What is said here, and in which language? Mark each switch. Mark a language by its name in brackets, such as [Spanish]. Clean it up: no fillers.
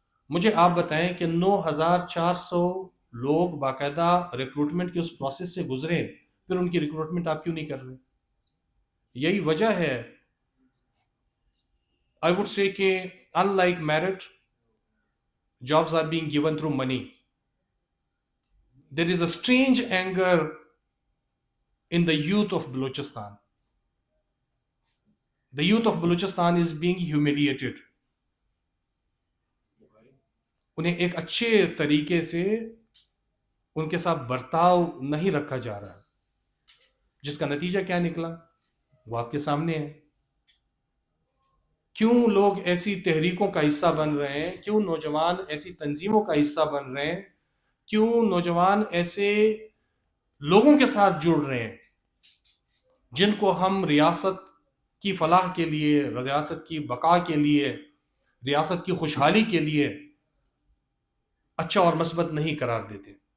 [Urdu] مجھے آپ بتائیں کہ 9,400 لوگ باقاعدہ ریکروٹمنٹ کے اس پروسیس سے گزرے، پھر ان کی ریکروٹمنٹ آپ کیوں نہیں کر رہے؟ یہی وجہ ہے [English] I would say [Urdu] کہ [English] unlike merit, jobs are being given through money. There is a strange anger in the youth of Balochistan. The youth of Balochistan is being humiliated. [Urdu] انہیں ایک اچھے طریقے سے ان کے ساتھ برتاؤ نہیں رکھا جا رہا، جس کا نتیجہ کیا نکلا وہ آپ کے سامنے ہے. کیوں لوگ ایسی تحریکوں کا حصہ بن رہے ہیں؟ کیوں نوجوان ایسی تنظیموں کا حصہ بن رہے ہیں؟ کیوں نوجوان ایسے لوگوں کے ساتھ جڑ رہے ہیں جن کو ہم ریاست کی فلاح کے لیے، ریاست کی بقا کے لیے، ریاست کی خوشحالی کے لیے اچھا اور مثبت نہیں قرار دیتے؟